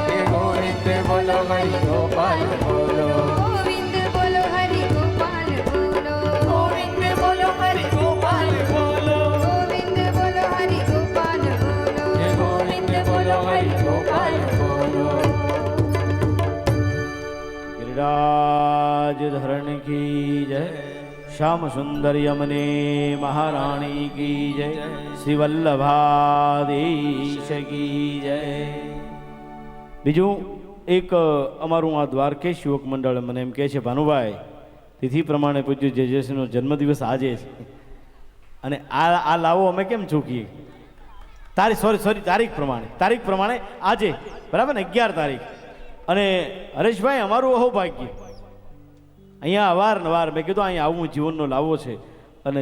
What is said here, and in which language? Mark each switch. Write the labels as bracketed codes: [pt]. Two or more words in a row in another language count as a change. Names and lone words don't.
[gu] હે ગોવિંદ બોલો હરિ ગોપાલ બોલો ગોવિંદ બોલો હરિ ગોપાલ બોલો ગોવિંદ બોલો હરિ ગોપાલ બોલો ગોવિંદ બોલો હરિ ગોપાલ બોલો હે ગોવિંદ બોલો હરિ ગોપાલ બોલો [hi] गिरिराज धरण की जय श्याम सुंदर यमने महारानी की जय श्री वल्लभाधीश की जય [gu] બીજું એક અમારું આ દ્વારકેશ યુવક મંડળ મને એમ કહે છે ભાનુભાઈ તિથિ પ્રમાણે પૂજ્ય જેજેસીનો જન્મદિવસ આજે છે અને આ લાવો અમે કેમ ચૂકીએ તારીખ પ્રમાણે આજે બરાબર ને 11 તારીખ અને હરેશભાઈ અમારું અહોભાગ્ય અહીંયા અવારનવાર મેં કીધું અહીંયા આવું જીવનનો લાવો છે અને